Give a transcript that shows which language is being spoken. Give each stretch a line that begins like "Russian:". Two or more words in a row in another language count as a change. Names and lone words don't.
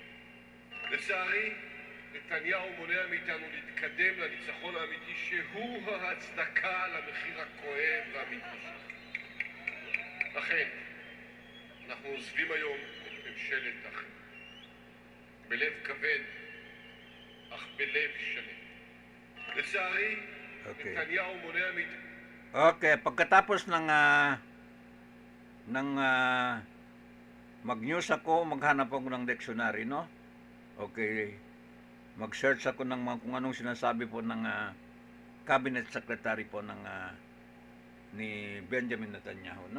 Hebrew: לצערי, נתניהו מונע מאיתנו להתקדם לניצחון האמיתי שהוא ההצדקה למחיר הכואב והמתמשך. לכן, אנחנו עוזבים היום את ממשלת אחים. בלב כבד, אך בלב שלם. לצערי,
English: Okay.
Hebrew: נתניהו מונע מאיתנו...
Filipino: Okay, pagkatapos ng mag-news ako, maghanap ako ng dictionary, no?
English: Okay.
Filipino: Mag-search ako ng mga kung anong sinasabi po ng
English: cabinet secretary
Filipino: po ng ni Benjamin Netanyahu, no?